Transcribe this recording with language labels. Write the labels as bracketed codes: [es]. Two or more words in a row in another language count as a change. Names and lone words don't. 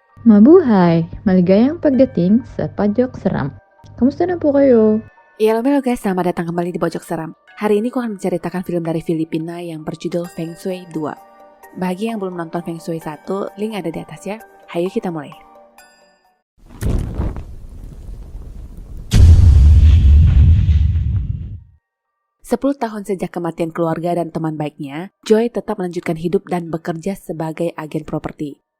[tl] Mabuhay! Maligayang pagdating sa Pojok Seram. Kamusta na po kayo? [id] Halo guys, selamat datang kembali di Pojok Seram. Hari ini aku akan menceritakan film dari Filipina yang berjudul Feng Shui 2. Bagi yang belum nonton Feng Shui 1, link ada di atas ya. Hayo kita mulai. Sepuluh tahun sejak kematian keluarga dan teman baiknya, Joy tetap melanjutkan hidup dan bekerja sebagai agen properti.